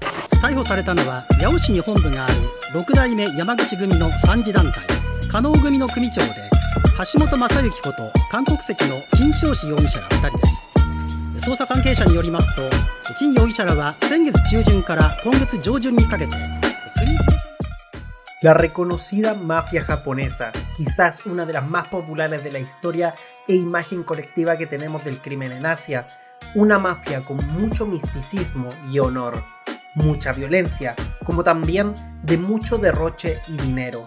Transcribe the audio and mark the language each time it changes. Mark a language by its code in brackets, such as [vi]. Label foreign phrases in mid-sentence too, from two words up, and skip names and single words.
[ja] 逮捕されたのは八尾市に本部がある6代目山口組の三次団体加納組の組長で橋本正幸こと韓国籍の金正志容疑者ら2人です。捜査関係者によりますと、金容疑者らは先月中旬から今月上旬にかけて [es] La reconocida mafia japonesa, quizás una de las más populares de la historia e imagen colectiva que tenemos del crimen en Asia, una mafia con mucho misticismo y honor, mucha violencia, como también de mucho derroche y dinero.